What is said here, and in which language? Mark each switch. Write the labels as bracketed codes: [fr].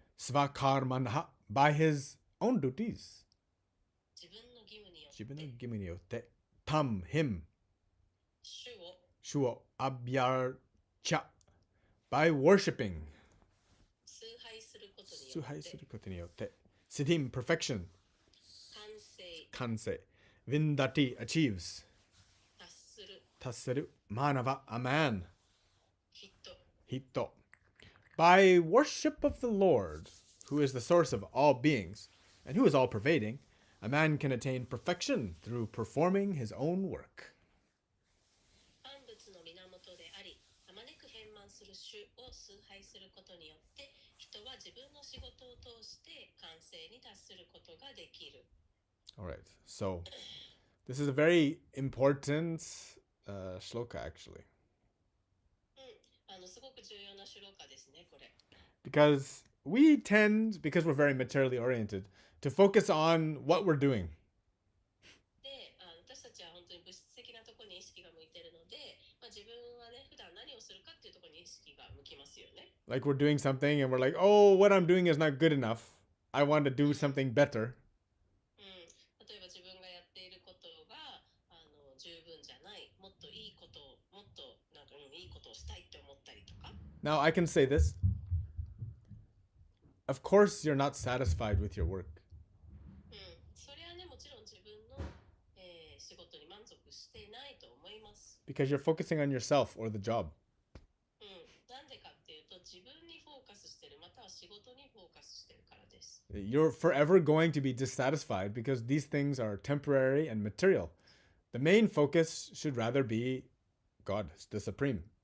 [en] Svakarmanha by his own duties. [ja] 自分の義務によって [en] Tam him. [ja] 主を [sa] Shuo abyarcha [en] by worshipping. [ja] 崇拝することによって [en] Siddhim perfection. [ja] 完成 [en] Vindati achieves. [ja] 達する [en] Manava a man. Hitto. By worship of the Lord, who is the source of all beings and who is all pervading, a man can attain perfection through performing his own work. [ja] 万物の源であり、あまねく変満する主を崇拝することによって、人は自分の仕事を通して完成に達することができる。 [en] All right, so this is a very important shloka actually. [ja] すごく重要なシュローカですね、これ。 [en] Because we tend, because we're very materially oriented, to focus on what we're doing. [ja] で、私たちは本当に物質的なところに意識が向いているので、自分はね、普段何をするかっていうところに意識が向きますよね。 [en] Like we're doing something and we're like, oh, what I'm doing is not good enough. I want to do something better. [ja] 例えば自分がやっていることが十分じゃない、もっといいことを、もっとなんかいいことをしたいって思ったりとか。 [en] Now I can say this. Of course, you're not satisfied with your work. [ja] それはね、もちろん自分の、仕事に満足していないと思います。 [en] Because you're focusing on yourself or the job. [ja] なんでかっていうと、自分にフォーカスしてる、または仕事にフォーカスしてるからです。 [en] You're forever going to be dissatisfied because these things are temporary and material. The main focus should rather be God, the Supreme.